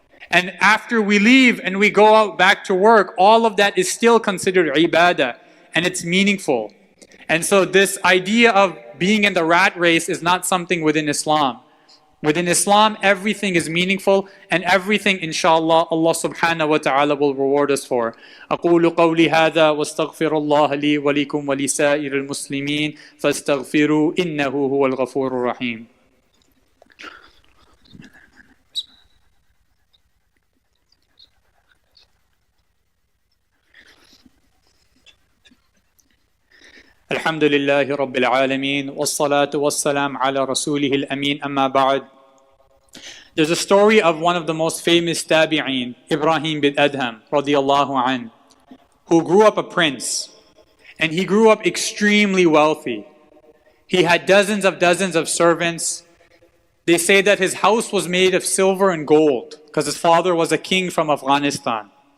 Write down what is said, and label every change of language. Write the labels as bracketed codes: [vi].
[en] And after we leave and we go out back to work, all of that is still considered ibadah, and it's meaningful. And so this idea of being in the rat race is not something within Islam. Within Islam, everything is meaningful, and everything, inshallah, Allah subhanahu wa ta'ala will reward us for. [ar] أقول قولي هذا واستغفر الله لي ولكم ولسائر المسلمين فاستغفروا إنه هو الغفور الرحيم. الحمد لله رب العالمين والصلاة والسلام على رسوله الأمين أما بعد. [en] There's a story of one of the most famous tabi'een, Ibrahim bin Adham radiyallahu anh, who grew up a prince, and he grew up extremely wealthy. He had dozens of servants. They say that his house was made of silver and gold because his father was a king from Afghanistan.